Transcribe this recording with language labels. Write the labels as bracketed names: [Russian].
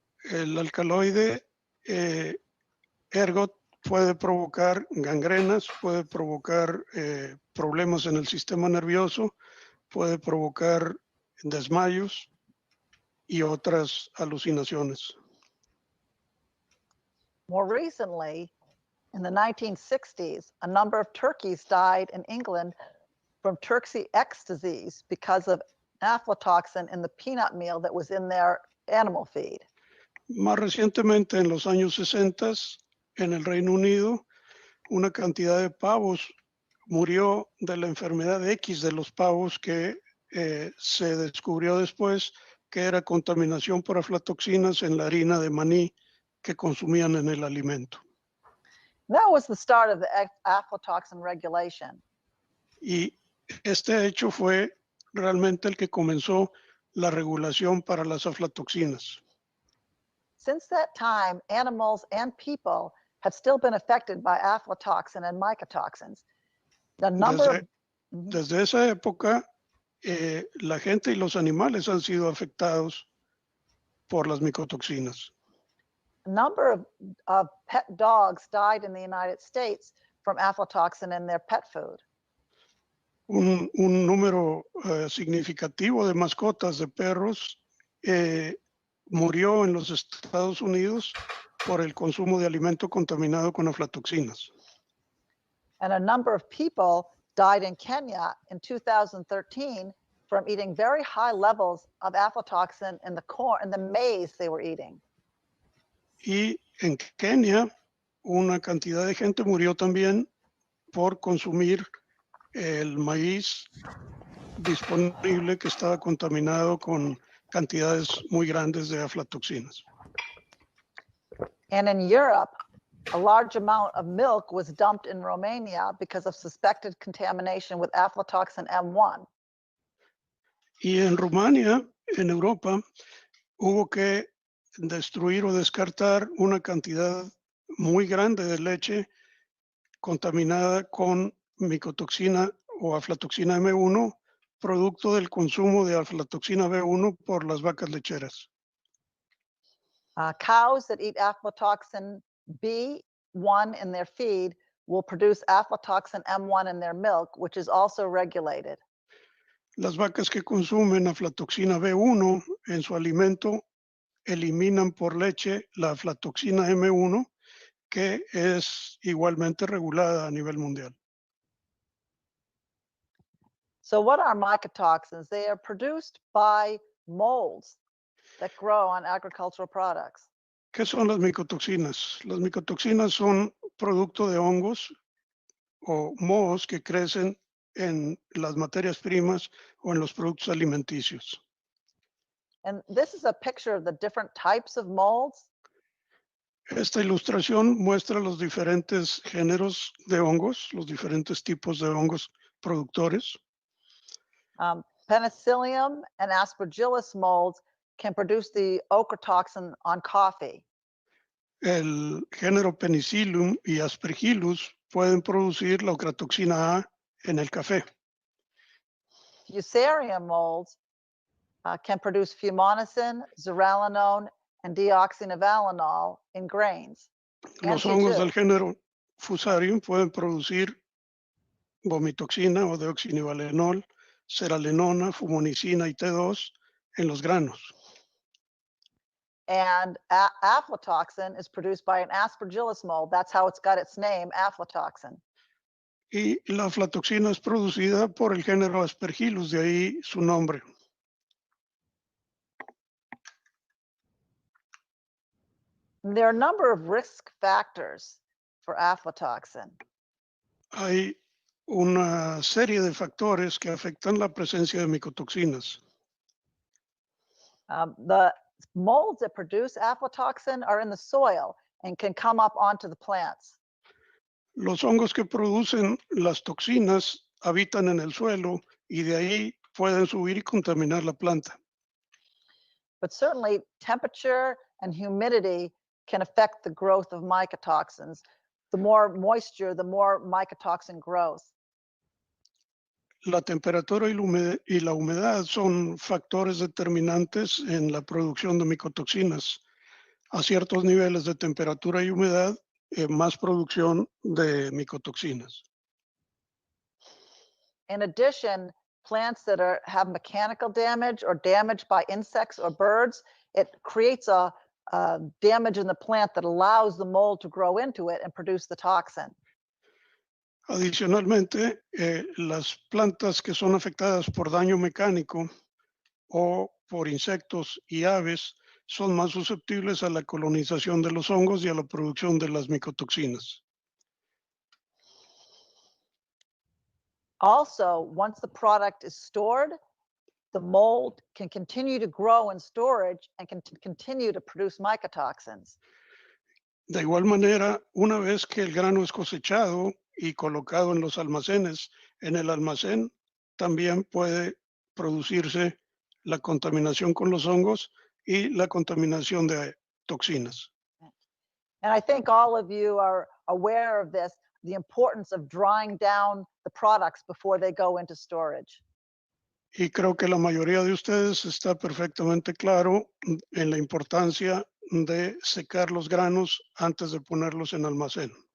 [Spanish] El alcaloide ergot puede provocar gangrenas, puede provocar problemas en el sistema nervioso, puede provocar desmayos y otras alucinaciones. [English] More recently, in the 1960s, a number of turkeys died in England from Turkey X disease because of aflatoxin in the peanut meal that was in their animal feed. [Spanish] Más recientemente, en los años 60, en el Reino Unido, una cantidad de pavos murió de la enfermedad X de los pavos que se descubrió después que era contaminación por aflatoxinas en la harina de maní que consumían en el alimento. [English] That was the start of the aflatoxin regulation. [Spanish] Y este hecho fue realmente el que comenzó la regulación para las aflatoxinas. [English] Since that time, animals and people have still been affected by aflatoxin and mycotoxins. The number [Spanish] Desde esa época, la gente y los animales han sido afectados por las micotoxinas. [English] A number of pet dogs died in the United States from aflatoxin in their pet food. [Spanish] Un número significativo de mascotas de perros murió en los Estados Unidos por el consumo de alimento contaminado con aflatoxinas. [English] And a number of people died in Kenya in 2013 from eating very high levels of aflatoxin in the corn and the maize they were eating. [Spanish] Y en Kenia, una cantidad de gente murió también por consumir el maíz disponible que estaba contaminado con cantidades muy grandes de aflatoxinas. [English] And in Europe, a large amount of milk was dumped in Romania because of suspected contamination with aflatoxin M1. [Spanish] Y en Rumania, en Europa, hubo que destruir o descartar una cantidad muy grande de leche contaminada con micotoxina o aflatoxina M1, producto del consumo de aflatoxina B1 por las vacas lecheras. [English] Cows that eat aflatoxin B1 in their feed will produce aflatoxin M1 in their milk, which is also regulated. [Spanish] Las vacas que consumen aflatoxina B1 en su alimento eliminan por leche la aflatoxina M1, que es igualmente regulada a nivel mundial. [English] So what are mycotoxins? They are produced by molds that grow on agricultural products. [Spanish] ¿Qué son las micotoxinas? Las micotoxinas son producto de hongos o mohos que crecen en las materias primas o en los productos alimenticios. [English] And this is a picture of the different types of molds. [Spanish] Esta ilustración muestra los diferentes géneros de hongos, los diferentes tipos de hongos productores. [English] Penicillium and Aspergillus molds can produce the ochratoxin on coffee. [Spanish] El género Penicillium y Aspergillus pueden producir la ochratoxina A en el café. [English] Fusarium molds can produce fumonicin, zearalenone, and deoxynivalenol in grains. [Spanish] Los hongos del género Fusarium pueden producir vomitoxina o deoxynivalenol, zeralenona, fumonicina y T2 en los granos. [English] And aflatoxin is produced by an Aspergillus mold. That's how it's got its name, aflatoxin. [Spanish] Y la aflatoxina es producida por el género Aspergillus, de ahí su nombre. [English] There are a number of risk factors for aflatoxin. [Spanish] Hay una serie de factores que afectan la presencia de micotoxinas. [English] The molds that produce aflatoxin are in the soil and can come up onto the plants. [Spanish] Los hongos que producen las toxinas habitan en el suelo y de ahí pueden subir y contaminar la planta. [English] But certainly temperature and humidity can affect the growth of mycotoxins. The more moisture, the more mycotoxin growth. [Spanish] La temperatura y la humedad son factores determinantes en la producción de micotoxinas. A ciertos niveles de temperatura y humedad, más producción de micotoxinas. [English] In addition, plants that have mechanical damage or damage by insects or birds, it creates a damage in the plant that allows the mold to grow into it and produce the toxin. [Spanish] Adicionalmente, las plantas que son afectadas por daño mecánico o por insectos y aves son más susceptibles a la colonización de los hongos y a la producción de las micotoxinas. [English] Also, once the product is stored, the mold can continue to grow in storage and can continue to produce mycotoxins. [Spanish] De igual manera, una vez que el grano es cosechado y colocado en los almacenes, en el almacén también puede producirse la contaminación con los hongos y la contaminación de toxinas. [English] And I think all of you are aware of this, the importance of drying down the products before they go into storage. [Spanish] Y creo que la mayoría de ustedes está perfectamente claro en la importancia de secar los granos antes de ponerlos en almacén.